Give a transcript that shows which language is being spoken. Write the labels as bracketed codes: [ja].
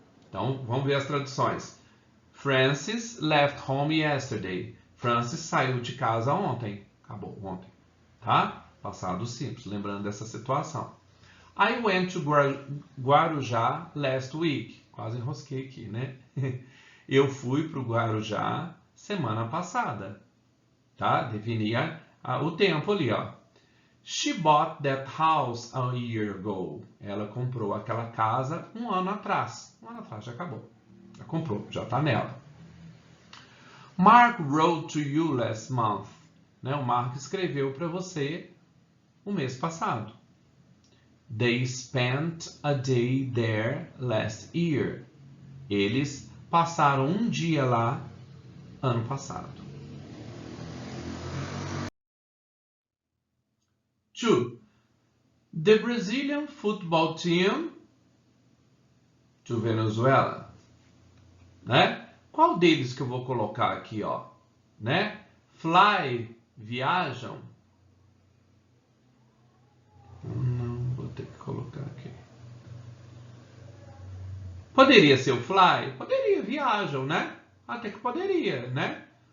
[pt] Então, vamos ver as traduções. [en] Francis left home yesterday. [pt] Francis saiu de casa ontem. Acabou, ontem. Tá? Passado simples, lembrando dessa situação. [en] I went to Guarujá last week. [pt] Quase enrosquei aqui, né? Eu fui para o Guarujá semana passada. Tá? Definia o tempo ali, ó. [en] She bought that house a year ago. [pt] Ela comprou aquela casa um ano atrás. Um ano atrás, já acabou. Já comprou, já está nela. [en] Mark wrote to you last month. [pt] Né? O Mark escreveu para você o mês passado. [en] They spent a day there last year. [pt] Eles passaram um dia lá ano passado. 2. [en] The Brazilian football team to Venezuela. [pt] Né? Qual deles que eu vou colocar aqui, ó? Né? Fly, viajam. Não, vou ter que colocar aqui. Poderia ser o fly? Poderia, viajam, né? Até que poderia, né?